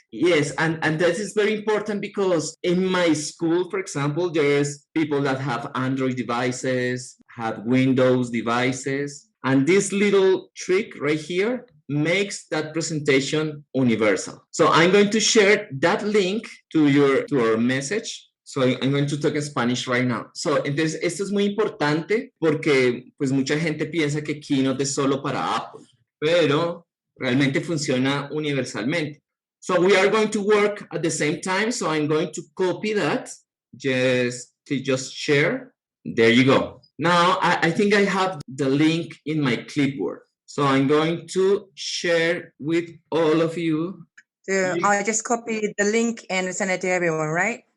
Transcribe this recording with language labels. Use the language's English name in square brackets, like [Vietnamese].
[English] Yes, and that is very important because in my school, for example, there's people that have Android devices, have Windows devices, and this little trick right here makes that presentation universal. So I'm going to share that link to our message. So I'm going to talk in Spanish right now. [Spanish] So, entonces, esto es muy importante porque pues mucha gente piensa que Keynote es solo para Apple, pero realmente funciona universalmente. [English] So we are going to work at the same time. So I'm going to copy that. Just share. There you go. Now, I think I have the link in my clipboard. So I'm going to share with all of you. I just copied the link and send it to everyone, right?